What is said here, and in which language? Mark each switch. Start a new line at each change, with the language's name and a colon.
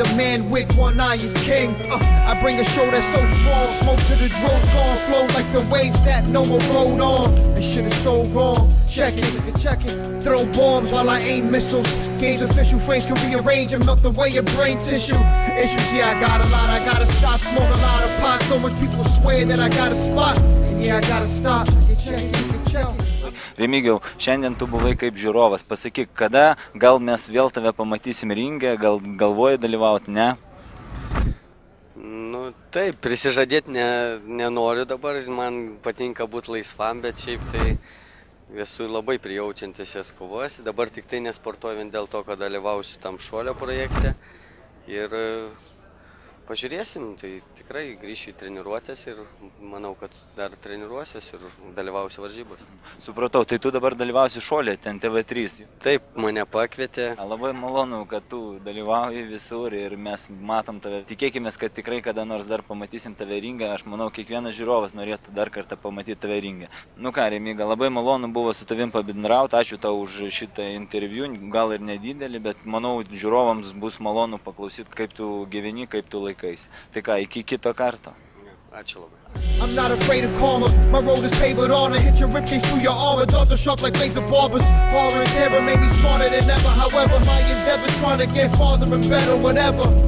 English: A man with one eye is king. I bring a show that's so strong, smoke to the drones gone, flow like the waves that no one rode on. This shit is so wrong. Check it. Throw bombs while I aim missiles. Games official frames can rearrange and melt away your brain tissue. Issues, yeah, I got a lot. I gotta stop, smoke a lot of pot. So much people swear that I got a spot. And yeah, I gotta stop. Check it.
Lithuanian: Remigijau, šiandien tu buvai kaip žiūrovas. Pasakyk, kada gal mes vėl tave pamatysim ringe, gal galvoji dalyvauti, ne? Nu, taip, prisižadėti nenoriu dabar, man patinka būti laisvam, bet šiaip tai esu labai prijaučiantis šias kovas. Dabar tik tai nesportuoju vien dėl to, kad dalyvausiu tam šuolio projekte ir pažiūrėsim, tai tikrai grįšiu į treniruotės ir manau, kad dar treniruosiuos ir dalyvausiu varžybos. Supratau, tai tu dabar dalyvausi šuolė, ten TV3. Taip, mane pakvietė. Labai malonu, kad tu dalyvauji visur ir mes matom tave. Tikėkime, kad tikrai kada nors dar pamatysim tave ringę. Aš manau, kiekvienas žiūrovas norėtų dar kartą pamatyti tave ringę. Nu ką, Remiga, labai malonu buvo su tavim pabendrauti. Ačiū tau už šitą interviu, gal ir nedidelį, bet manau, žiūrovams bus malonu paklausyti, kaip tu gyveni, kaip tu laikais. Tai ką, iki kito karto. Ačiū labai.
English: I'm not afraid of karma. My road is paved with honor. Hit your ribcage through your armor. Darts are sharp like laser barbers. Horror and terror made me smarter than ever. However, my endeavor trying to get farther and better, whatever.